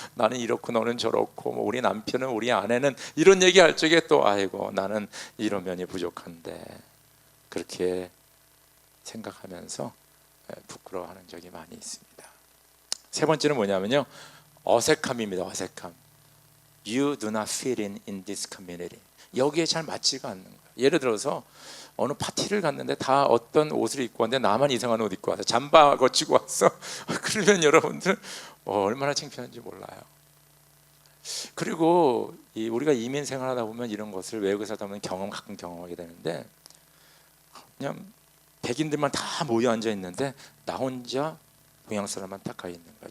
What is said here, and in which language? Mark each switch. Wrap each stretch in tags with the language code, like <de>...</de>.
<ko>나는 이렇고 너는 저렇고 뭐 우리 남편은 우리 아내는 이런 얘기할 적에 또 나는 이런 면이 부족한데 그렇게 생각하면서 부끄러워하는 적이 많이 있습니다. 세 번째는 뭐냐면요, 어색함입니다. 어색함.</ko> <en>You do not fit in this community.</en> <ko>여기에 잘 맞지가 않는 거예요. 예를 들어서 어느 파티를 갔는데 다 어떤 옷을 입고 왔는데 나만 이상한 옷 입고 와서 잠바 거치고 왔어. 그러면 여러분들 얼마나 창피한지 몰라요. 그리고 우리가 이민 생활하다 보면 이런 것을 외국에 살다 보면 가끔 경험하게 되는데 그냥 백인들만 다 모여 앉아 있는데 나 혼자 동양 사람만 딱 가 있는 거예요.</ko>